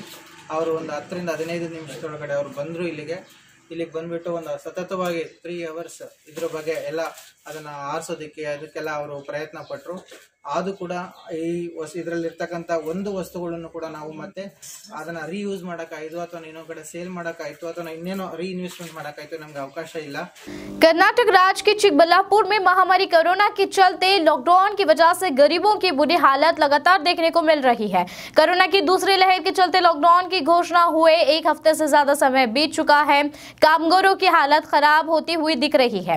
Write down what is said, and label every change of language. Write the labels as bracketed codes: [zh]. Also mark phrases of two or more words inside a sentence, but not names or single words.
[kn] ಅವರು ಒಂದು 10 ರಿಂದ 15 ನಿಮಿಷದೊಳಗಡೆ ಅವರು ಬಂದರು. ಇಲ್ಲಿಗೆ ಬಂದುಬಿಟ್ಟು ಒಂದು ಸತತವಾಗಿ 3 ಅವರ್ಸ್ ಇದ್ರ ಬಗ್ಗೆ ಎಲ್ಲ ಅದನ್ನು ಆರಿಸೋದಕ್ಕೆ ಅದಕ್ಕೆಲ್ಲ ಅವರು ಪ್ರಯತ್ನ ಪಟ್ಟರು. ಆದರೂ ಕೂಡ ಈ ಇದರಲ್ಲಿರ್ತಕ್ಕಂಥ ಒಂದು ವಸ್ತುಗಳನ್ನು ಕೂಡ ನಾವು ಮತ್ತೆ ಅದನ್ನು ರೀಯೂಸ್ ಮಾಡೋಕ್ಕಾಯಿತು ಅಥವಾ ಇನ್ನೊಂದು ಕಡೆ ಸೇಲ್ ಮಾಡೋಕ್ಕಾಯಿತು ಅಥವಾ ಇನ್ನೇನೋ ರೀಇನ್ವೆಸ್ಟ್ಮೆಂಟ್ ಮಾಡೋಕ್ಕಾಯಿತು, ನಮ್ಗೆ ಅವಕಾಶ ಇಲ್ಲ. [hi] कर्नाटक राज्य के चिकबल्लापुर में महामारी कोरोना के चलते लॉकडाउन की वजह से गरीबों की बुरी हालत लगातार देखने को मिल रही है। कोरोना की दूसरी लहर के चलते लॉकडाउन की घोषणा हुए 1 हफ्ते से ज्यादा समय बीत चुका है। कामगारों की हालत खराब होती हुई दिख रही है।